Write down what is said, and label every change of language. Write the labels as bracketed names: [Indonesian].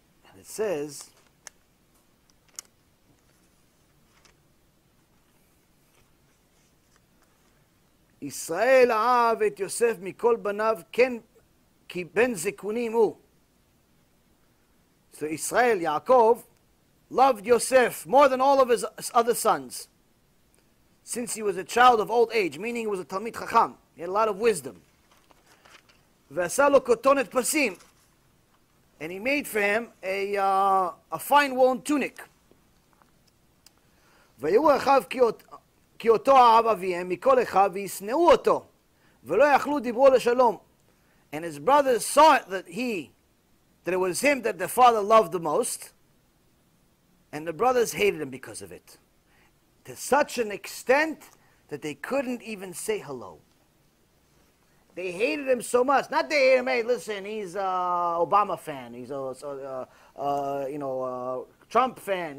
[English] And it says, [Hebrew] Israel אהב את יוסף מכל בניו כן כי בן זקונים הוא. [English] So Israel, Yaakov, loved Yosef more than all of his other sons, since he was a child of old age, meaning he was a Talmid Chacham. He had a lot of wisdom. [Hebrew] ועשה לו כותונת פסים, [English] and he made for him a fine woolen tunic. [Hebrew] ויראו אחיו כי אותו אהב אביהם מכל אחיו וישנאו אותו, ולא יכלו דיברו לשלום. [English] And his brothers saw it that it was him that the father loved the most, and the brothers hated him because of it, to such an extent that they couldn't even say hello. They hated him so much. Not they hated him, hey, listen, he's a Obama fan, he's a Trump fan.